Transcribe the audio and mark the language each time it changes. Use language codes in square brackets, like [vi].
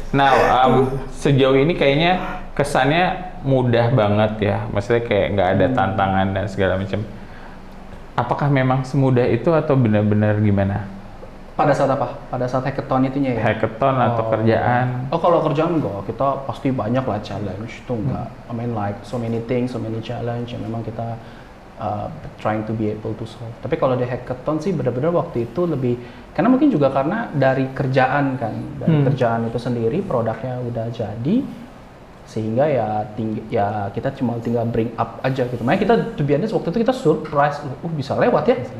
[id] Now, sejauh ini kayaknya kesannya mudah banget ya. Maksudnya kayak nggak ada tantangan dan segala macam. Apakah memang semudah itu atau benar-benar gimana? Pada saat apa? Pada saat hackathon itunya ya? Hackathon atau kerjaan? Kalau kerjaan enggak, kita pasti banyak lah challenge itu enggak. [en] I mean like so many things, so many challenge [id] yang memang kita [en] trying to be able to solve. [id] Tapi kalau di hackathon sih benar-benar waktu itu lebih, karena mungkin juga karena dari kerjaan kan, kerjaan itu sendiri produknya udah jadi. Sehingga ya kita cuma tinggal [en] bring up [id] aja gitu. Makanya kita [en] to be honest [id] waktu itu kita surprise, bisa lewat ya.